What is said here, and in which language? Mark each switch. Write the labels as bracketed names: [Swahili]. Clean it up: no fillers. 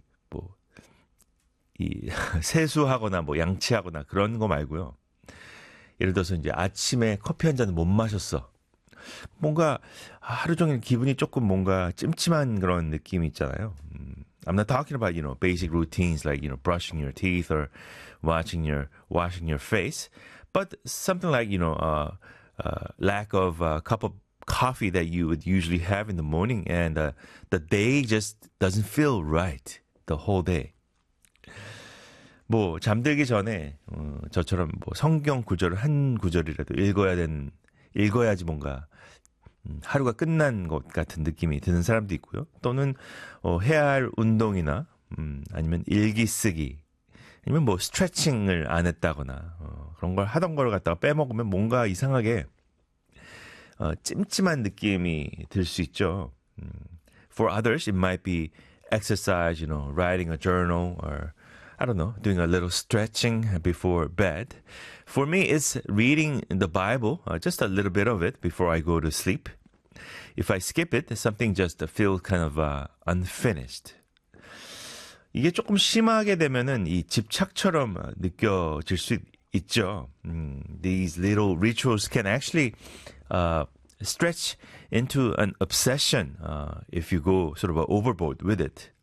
[Korean] 뭐 이 세수하거나 뭐 양치하거나 그런 거 말고요. 예를 들어서 이제 아침에 커피 한 잔 못 마셨어. 뭔가 하루 종일 기분이 조금 뭔가 찜찜한 그런 느낌이 있잖아요. [English] I'm not talking about, you know, basic routines like, you know, brushing your teeth or washing your face, but something like, you know, lack of a cup of coffee that you would usually have in the morning, and the day just doesn't feel right the whole day. [Korean] 뭐 잠들기 전에 저처럼 뭐 성경 구절을 한 구절이라도 읽어야지 뭔가 하루가 끝난 것 같은 느낌이 드는 사람도 있고요. 또는 해야 할 운동이나 아니면 일기 쓰기 아니면 뭐 스트레칭을 안 했다거나 그런 걸 하던 걸 갖다가 빼먹으면 뭔가 이상하게 찜찜한 느낌이 들 수 있죠. [English] For others, it might be exercise, you know, writing a journal or I don't know, doing a little stretching before bed. For me, it's reading the Bible, just a little bit of it before I go to sleep. If I skip it, something just feels kind of unfinished. [Korean] 이게 조금 심하게 되면은 이 집착처럼 느껴질 수 있죠. [English] These little rituals can actually stretch into an obsession if you go sort of overboard with it.